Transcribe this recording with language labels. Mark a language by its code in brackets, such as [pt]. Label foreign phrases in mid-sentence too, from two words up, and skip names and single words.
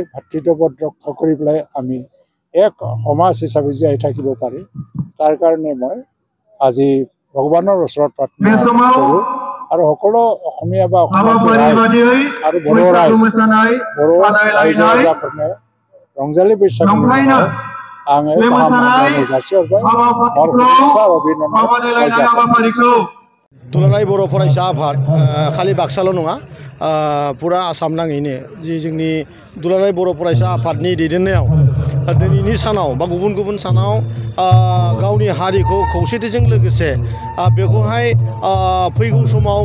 [as] ভাতৃত্ববোধ ৰক্ষা কৰি পেলাই আমি এক সমাজ হিচাপে জীয়াই থাকিব পাৰি। তাৰ কাৰণে মই আজি ভগৱানৰ ওচৰত প্ৰাৰ্থনা কৰোঁ আৰু সকলো অসমীয়া বা আৰু বড়ো ৰাইজৰ কাৰণে ৰংজালী বৈশাগু [brx] आङो गाहाम जासिहरबाय [hi] और शुभेच्छा अभिनन्दन। [brx] दुलाराय बर' फरायसा आफाद खालि बाक्साल' नङा पुरा आसाम नाङैनो जि जोंनि दुलाराय बर' फरायसा आफादनि दैदेननायाव दिनैनि सानाव बा गुबुन गुबुन सानाव गावनि हारिखौ खौसेथिजों लोगोसे बेखौहाय फैगौ समाव